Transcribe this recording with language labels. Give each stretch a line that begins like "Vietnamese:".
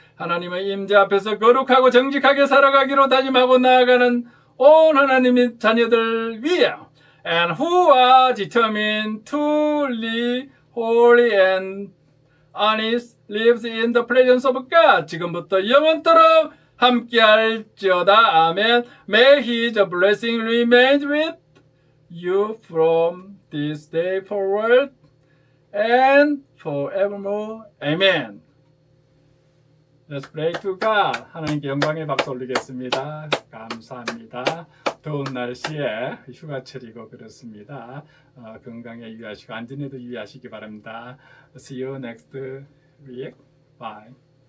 Korean: 하나님의 임재 앞에서 거룩하고 정직하게 살아가기로 다짐하고 나아가는 온 하나님의 자녀들 위해
English: and who are determined to live holy and honest lives in the presence of God.
Korean: 지금부터 영원토록 함께할지어다. 아멘.
English: May His blessing remain with you from this day forward and forevermore. Amen. Let's pray to God.
Korean: 하나님께 영광의 박수 올리겠습니다. 감사합니다. 더운 날씨에 휴가철이고 그렇습니다. 건강에 유의하시고 안전에도 유의하시기 바랍니다.
English: See you next week. Bye.